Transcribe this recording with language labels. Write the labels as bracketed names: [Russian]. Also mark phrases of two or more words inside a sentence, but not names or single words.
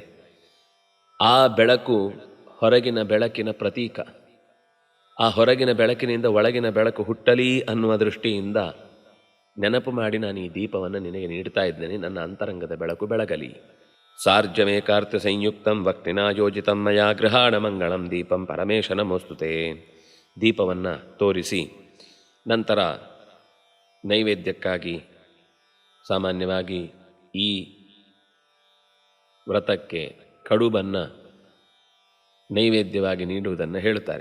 [Kannada] ಆ ಬೆಳಕು ಹೊರಗಿನ ಬೆಳಕಿನ ಪ್ರತೀಕ. ಆ ಹೊರಗಿನ ಬೆಳಕಿನಿಂದ ಒಳಗಿನ ಬೆಳಕು ಹುಟ್ಟಲಿ ಅನ್ನುವ ದೃಷ್ಟಿಯಿಂದ ನೆನಪು ಮಾಡಿ ನಾನು ಈ ದೀಪವನ್ನು ನಿನಗೆ ನೀಡ್ತಾ ಇದ್ದೇನೆ. ನನ್ನ ಅಂತರಂಗದ ಬೆಳಕು ಬೆಳಗಲಿ. [Sanskrit] ಸಾರ್ಜಮೇಕಾರ್ಥ ಸಂಯುಕ್ತಂ ಭಕ್ತಿನಾ ಯೋಜಿತಂ ಮಯಾ ಗೃಹಾಣ ಮಂಗಳಂ ದೀಪಂ ಪರಮೇಶ ನಮೋಸ್ತುತೇ. [Kannada] ದೀಪವನ್ನು ತೋರಿಸಿ ನಂತರ ನೈವೇದ್ಯಕ್ಕಾಗಿ ಸಾಮಾನ್ಯವಾಗಿ ಈ ವ್ರತಕ್ಕೆ ಕಡುಬನ್ನು ನೈವೇದ್ಯವಾಗಿ ನೀಡುವುದನ್ನು ಹೇಳ್ತಾರೆ.